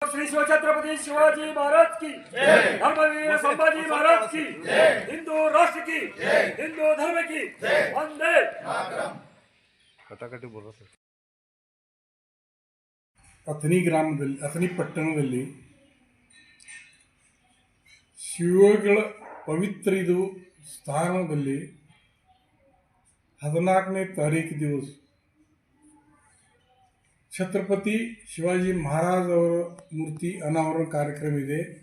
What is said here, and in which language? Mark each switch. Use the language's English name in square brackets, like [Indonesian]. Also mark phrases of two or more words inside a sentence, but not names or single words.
[Hindi] श्री शिवछत्रपति शिवाजी महाराज की धर्मवीर संभाजी महाराज की हिंदू राष्ट्र की हिंदू धर्म की वंदे ಕಟಾಕಟಿ बोल रहा [Kannada] ಅಥಣಿ ಗ್ರಾಮದಲ್ಲಿ ಅಥಣಿ ಪಟ್ಟಣದಲ್ಲಿ ಶಿವಗಳ ಪವಿತ್ರ ಇದು ಸ್ಥಾನದಲ್ಲಿ 14ನೇ ತಾರೀಕು ದಿವಸ ಛತ್ರಪತಿ ಶಿವಾಜಿ ಮಹಾರಾಜ್ ಅವರ ಮೂರ್ತಿ ಅನಾವರಣ ಕಾರ್ಯಕ್ರಮ ಇದೆ.